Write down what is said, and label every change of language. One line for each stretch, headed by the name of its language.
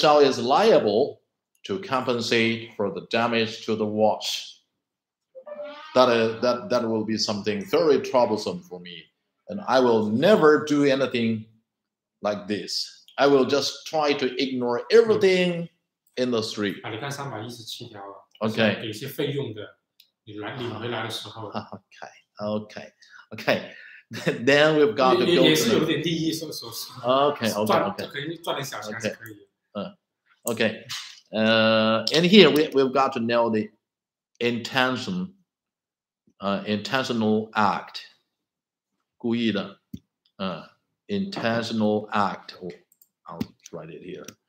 English: Shao is liable to compensate for the damage to the watch. That will be something very troublesome for me. And I will never do anything like this. I will just try to ignore everything in the street.
Chinese: 你看317条啊
English: Okay.
Chinese: 给一些费用的，你领回来的时候，
English: Okay. Then we've got to go.
Chinese: 也是有点利益所属。
English: Okay.
Chinese: 可以赚点小钱还是可以。
English: Okay. And here we've got to know the intentional act.
Chinese: 故意的,
English: intentional act. Oh, I'll write it here.